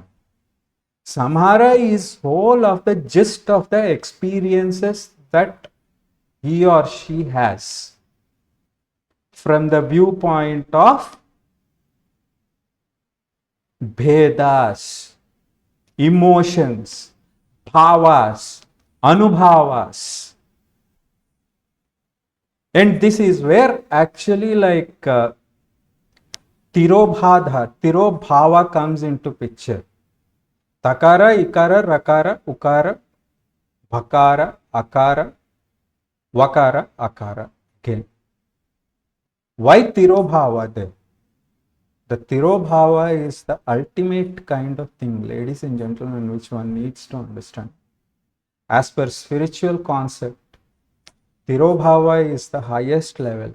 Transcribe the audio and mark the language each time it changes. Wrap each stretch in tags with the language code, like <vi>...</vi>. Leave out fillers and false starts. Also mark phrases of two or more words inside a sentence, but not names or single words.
<en>Samhara is whole of the gist of the experiences that he or she has from the viewpoint of bhedas, emotions, bhavas, anubhavas. And this is where actually tirobhava comes into picture.</en> <sa>Takara, ikara, rakara, ukara, bhakara, akara, vakara, akara.</sa> <en>Okay. Why tirobhava there? The tirobhava is the ultimate kind of thing, ladies and gentlemen, which one needs to understand. As per spiritual concept, tirobhava is the highest level.</en>